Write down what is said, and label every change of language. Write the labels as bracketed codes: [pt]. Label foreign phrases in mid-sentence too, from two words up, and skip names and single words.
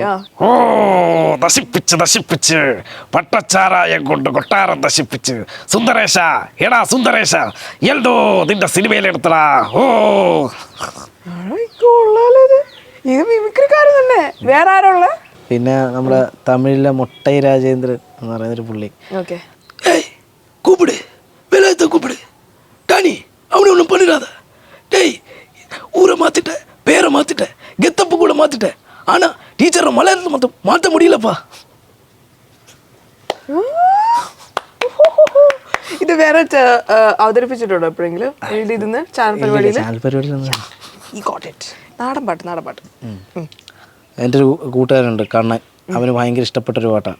[ml] ഓ നശിപ്പിച്ച് പട്ടച്ചാരായം കൊണ്ട് കൊട്ടാരം നശിപ്പിച്ച് സുന്ദരേശ, എടാ സുന്ദരേശ, എൽദോ നിന്റെ സിനിമയിലെടുത്തടാ. ഓ വേറെ ആരുള്ള? പിന്നെ നമ്മുടെ തമിഴിലെ മൊട്ടൈ രാജേന്ദ്രൻ എന്ന് പറയുന്നൊരു പുള്ളി, [ta] கூப்பிடு வேலாயத்தை கூப்பிடு டானி, அவனை ஒன்றும் பண்ணிடாத. டேய், ஊரை மாற்றிட்ட, பேரை மாற்றிட்ட, கெத்தப்பு கூட மாற்றிட்ட, ஆனால் டீச்சரை மலையாளத்தை மாற்ற முடியலப்பா. [ml] ഇത് വേറെ അവതരിപ്പിച്ചിട്ടുണ്ടോ എപ്പോഴെങ്കിലും? ചാനൽ പരിപാടിയിൽ? നാടൻ പാട്ട്. എൻ്റെ ഒരു കൂട്ടുകാരുണ്ട് കണ്ണൻ, അവന് ഭയങ്കര ഇഷ്ടപ്പെട്ടൊരു പാട്ടാണ്.